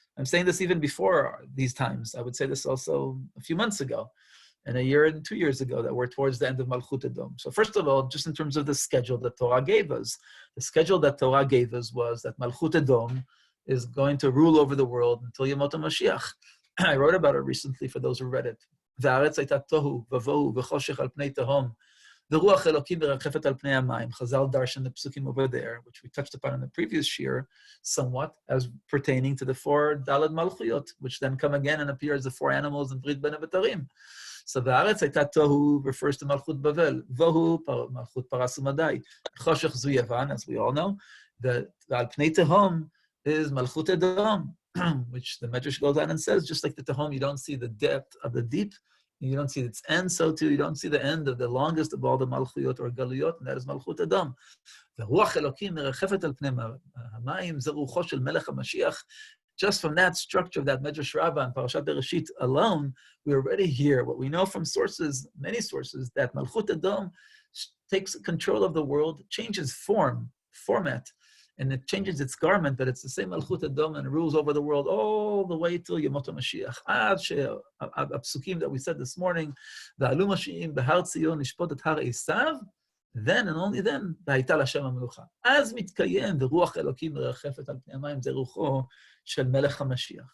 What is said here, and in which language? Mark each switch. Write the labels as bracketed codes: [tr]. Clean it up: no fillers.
[en] I'm saying this even before these times. I would say this also a few months ago, and a year and 2 years ago, that we're towards the end of Malchut Edom. So first of all, just in terms of the schedule that Torah gave us, the schedule that Torah gave us was that Malchut Edom is going to rule over the world until Yemot HaMashiach. I wrote about it recently for those who read it. [he] והארץ הייתה תוהו ובוהו וחושך על פני תהום, ורוח אלוקים מרחפת על פני המים. [en] Chazal darshan the psukim over there, which we touched upon in the previous shir, somewhat, as pertaining to the 4 Daled Malchuyot, which then come again and appear as the 4 animals in Brit Ben Avatarim. So the Haaretz Hayta Tohu refers to Malchut Bavel. Vohu, Malchut Paras Umadai. Choshech Zu Yavan, as we all know. The Al Pnei Tehom is Malchut Edom, which the Medrash goes on and says, just like the Tehom, you don't see the depth of the deep, you don't see its end, so too you don't see the end of the longest of all the Malchuyot or Galuyot, and that is Malchut Edom. [he] ורוח אלוקים מרחפת על פני המים, זה רוחו של מלך המשיח. [en] Just from that structure of that Medrash Rabbah and Parashat Bereshit alone, we already hear what we know from sources, many sources, that Malchut Edom takes control of the world, changes format, and it changes its garment, but it's the same Malchut Edom and rules over the world all the way till Yemot HaMashiach. Ad psukim that we said this morning, [he] V'alu Mashiach b'har Tzion nishpot et har Esav, [en] then and only then, [he] והייתה להשם המלוכה. אז מתקיים, ורוח אלוקים מרחפת על פני המים, זה רוחו של מלך המשיח.